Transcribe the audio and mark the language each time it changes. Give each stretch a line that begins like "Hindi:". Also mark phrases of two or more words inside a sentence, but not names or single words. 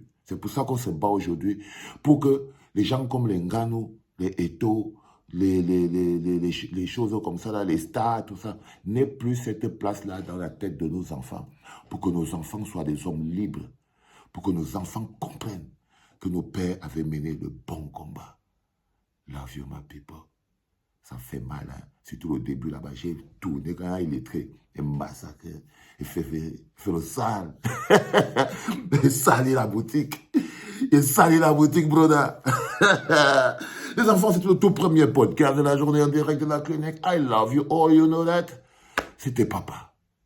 French: C'est pour ça qu'on se bat aujourd'hui. Pour que les gens comme les Ngannou, les Eto'o, les choses comme ça, là, les stars, tout ça, n'aient plus cette place-là dans la tête de nos enfants. Pour que nos enfants soient des hommes libres. Pour que nos enfants comprennent que nos pères avaient mené le bon combat.
English: Love you, my people.
French: Ça fait mal, hein. Surtout au début, là-bas, j'ai tourné quand il est très massacré. Il fait le sale. Il salit la boutique. Il salit la boutique, brother. Les enfants, c'est le tout premier podcast de la journée en direct de la clinique.
English: I love you all, you know that.
French: C'était papa.